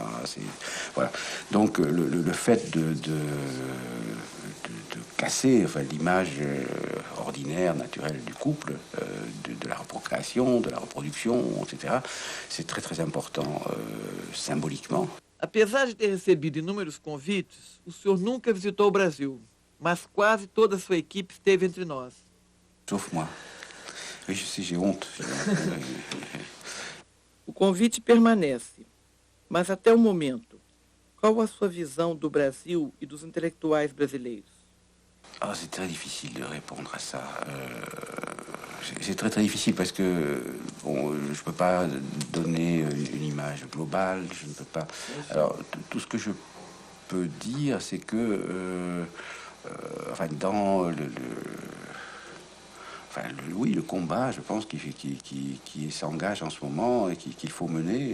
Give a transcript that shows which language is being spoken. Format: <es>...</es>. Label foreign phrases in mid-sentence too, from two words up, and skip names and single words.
<fr>Voilà. Donc le fait de casser, enfin, l'image ordinaire, naturelle du couple, de la procréation, de la reproduction, etc., c'est très très important symboliquement.</fr> <pt>Apesar de ter recebido inúmeros convites, o senhor nunca visitou o Brasil, mas quase toda a sua equipe esteve entre nós.</pt> <fr>Sauf moi. Oui, je sais, j'ai honte.</fr> <pt>O convite permanece, mas até o momento, qual a sua visão do Brasil e dos intelectuais brasileiros?</pt> <fr>Ah, c'est très difficile de répondre à ça. C'est très très difficile parce que bon, je peux pas donner une image globale. Je ne peux pas. Alors tout ce que je peux dire, c'est que enfin dans oui, le combat, je pense, qui s'engage en ce moment et qu'il faut mener.</fr>